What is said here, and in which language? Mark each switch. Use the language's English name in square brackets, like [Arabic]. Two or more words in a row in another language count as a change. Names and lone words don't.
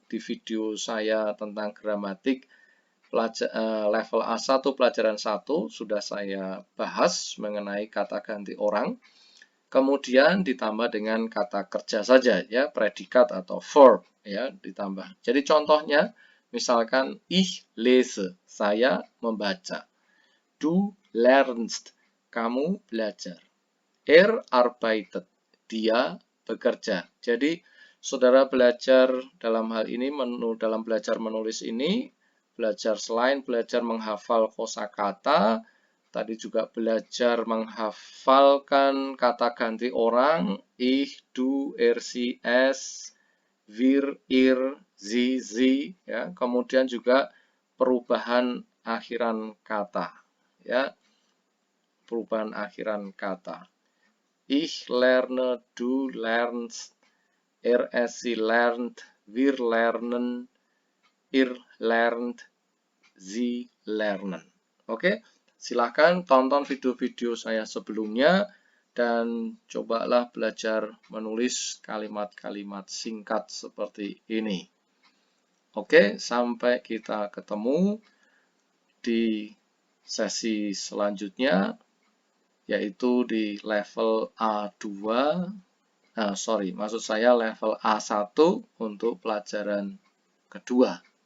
[Indonesian] Di video saya tentang gramatik level A1 pelajaran 1 sudah saya bahas mengenai kata ganti orang. Kemudian ditambah dengan kata kerja saja, ya, predikat atau verb, ya, ditambah. Jadi contohnya, misalkan [German] ich lese, [Indonesian] saya membaca. [German] Du lernst, [Indonesian] kamu belajar. [German] Er arbeitet, [Indonesian] dia bekerja. Jadi, saudara belajar dalam hal ini, dalam belajar menulis ini, belajar selain belajar menghafal kosakata, tadi juga belajar menghafalkan kata ganti orang, [German] ich, du, er, sie, es, wir, ihr, sie, sie, [Indonesian] ya. Kemudian juga perubahan akhiran kata. Ya, perubahan akhiran kata. [German] Ich lerne, du lernst, er, es, sie lernt, wir lernen, ihr lernt, sie lernen. [Indonesian] Oke, silahkan tonton video-video saya sebelumnya dan cobalah belajar menulis kalimat-kalimat singkat seperti ini. Oke, sampai kita ketemu di sesi selanjutnya, yaitu di level A2, maksud saya level A1 untuk pelajaran kedua.